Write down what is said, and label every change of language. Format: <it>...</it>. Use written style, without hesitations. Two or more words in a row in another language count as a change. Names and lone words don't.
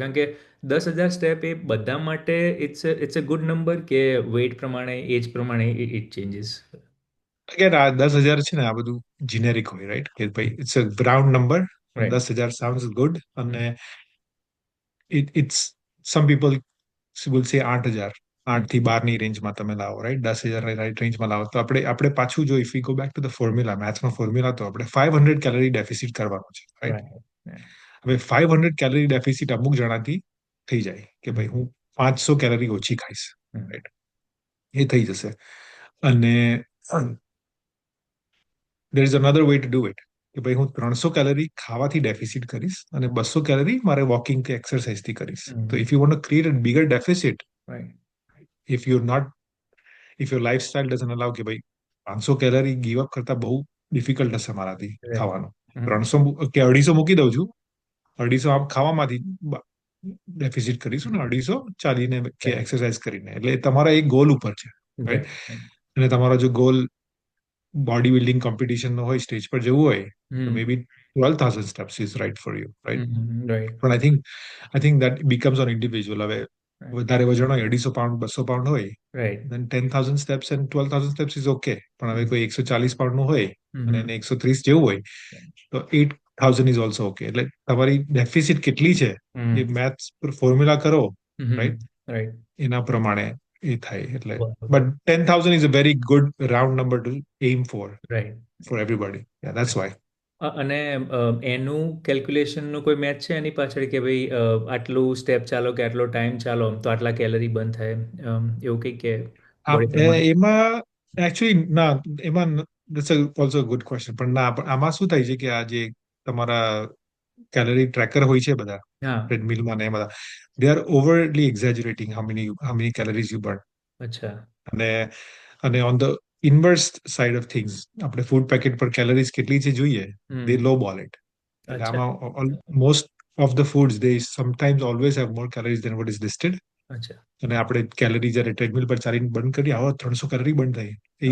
<gu>કારણ કે 10,000 સ્ટેપ એ બધા માટે</gu> <en>it's a good number,</en> <gu>કે વેઇટ પ્રમાણે, એજ પ્રમાણે</gu> <en>it changes?</en> <gu>Again, આ 10,000 છે ને, આ બધું જીનેરિક હોય, રાઈટ? કે ભાઈ</gu> <en>it's a round number.</en> <gu>રાઈટ. 10,000</gu> <en>sounds good.</en> <gu>અને</gu> <en>it's some people will say</en> <gu>8,000 8 થી 12 ની રેન્જમાં તમે લાવો, રાઈટ? 10,000 રાઈટ રેન્જમાં લાવો તો આપણે પાછું જો</gu> <en>if we go back to the formula,</en> <gu>મેથ્સનો ફોર્મ્યુલા, તો આપણે 500</gu> <en>calorie deficit</en> <gu>કરવાનો છે, રાઈટ?</gu> <en>right. Yeah.</en> <gu>હવે 500</gu> <en>calorie deficit</en> <gu>અમુક જણાથી થઈ જાય કે ભાઈ હું 500 કેલરી ઓછી ખાઈશ, Mm. રાઈટ? એ થઈ જશે. અને</gu> <en>there is another way to do it,</en> <gu>કે ભાઈ હું 300 કેલરી ખાવાથી ડેફિસિટ કરીશ અને 200 કેલરી મારે વોકિંગ કે એક્સરસાઇઝ થી કરીશ.</gu> <en>તો if you want to create a bigger deficit, Right. if you're not if your lifestyle doesn't allow</en> <gu>કે ભાઈ 500 કેલરી ગીવ અપ કરતા બહુ ડિફિકલ્ટ હશે મારાથી</gu> <en>Right.</en> <gu>ખાવાનું, Mhm. 300 કે 250 મૂકી દઉં છું, 250 આમ ખાવામાંથી ડેફિસિટ કરીશું ને 250 ચાલીને કે</gu> <en>Right.</en> <gu>એક્સરસાઇઝ કરીને, એટલે તમારા એક ગોલ ઉપર છે,</gu> <en>Right.</en> <gu>રાઈટ?</gu> <en>Right.</en> <gu>અને તમારો જો ગોલ</gu> <en>body building competition</en> <gu>નો હોય, સ્ટેજ પર જવું હોય, તો Mm.</gu> <en>may be 12,000 steps is right for you, right? Right. પણ I think that becomes on individual.</en> <gu>હવે</gu> <en>Right.</en> <gu>વધારે વજન હોય, 250 પાઉન્ડ 200 પાઉન્ડ હોય,</gu> <en>Right. then 10,000 steps and 12,000 steps is okay.</en> <gu>પણ હવે Mm. કોઈ 140 પાઉન્ડ નું હોય અને Mhm. એને 130 જેવું હોય, તો 8,000</gu> <en>is also okay.</en> <gu>એટલે તમારી ડેફિસિટ કેટલી છે એ Mm. મેથ્સ પર ફોર્મ્યુલા કરો, રાઈટ?</gu> <en>Mhm. Right.</en> <gu>એના પ્રમાણે એ થાય. એટલે બરોબર.</gu> <en>બટ 10,000 is a very good round number to aim Right. for everybody. Yeah, that's why.</en> <gu>અને એનું કેલ્ક્યુલેશનનું કોઈ મેથ છે એની પાછળ કે ભાઈ આટલું સ્ટેપ ચાલો કે આટલો ટાઈમ ચાલો તો આટલા કેલરી બર્ન થાય, એવું કંઈક કે બોડી પ્રમાણે? એમાં એકચ્યુઅલી ના, એમાં</gu> <en>that's also a good question.</en> <gu>પણ ના, પણ આમાં શું થાય છે કે આ જે તમારા</gu> <en>calorie tracker</en> <gu>હોય છે બધા હા. ટ્રેડમિલમાં ને એ બધા,</gu> <en>they are overly exaggerating how many calories you burn.</en> <gu>અચ્છા. અને</gu> <en>on the inverse side of things,</en> <gu>આપણે</gu> <en>food packet</en> <gu>પર કેલરીઝ કેટલી છે જોઈએ, દે હમ.</gu> <en>low ball it. એટલે</en> <gu>અચ્છા.</gu> <en>આમાં most of the foods they sometimes always have more calories than what is listed.</en> <gu>અચ્છા. અને આપણે કેલરી જ્યારે ટ્રેડમિલ પર ચાલીને બર્ન કરીએ, આવો 300 કેલરી બર્ન થાય, એ</gu>